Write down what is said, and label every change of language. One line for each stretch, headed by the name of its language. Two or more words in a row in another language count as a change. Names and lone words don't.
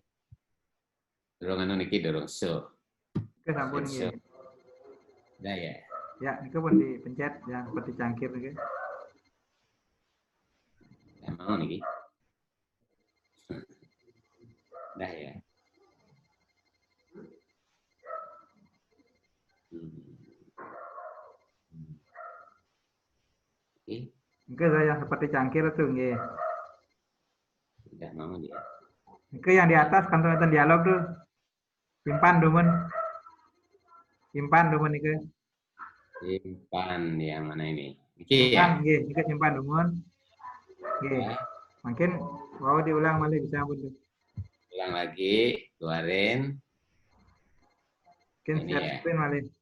Sasak: Dorong anu niki dorong so. Ke sampun nggih.
Indonesian: Dah ya. Ya,
Sasak: niku pun
Indonesian: dipencet yang seperti cangkir niki. Ya mau niki. Dah ya. Niku yang seperti cangkir tuh nggih. Tidak mau dia. Niku yang di atas kan tonton dialog tuh.
Sasak: Simpan dumun. Simpan dumun niku.
Indonesian: Simpan yang mana ini? Niki Simpan ya.
Sasak: nggih, niku simpan dumun. Nggih.
Indonesian: Ya. Mungkin mau diulang malih bisa pun tuh. Ulang lagi, keluarin. Mungkin Ini share ya. screen malih.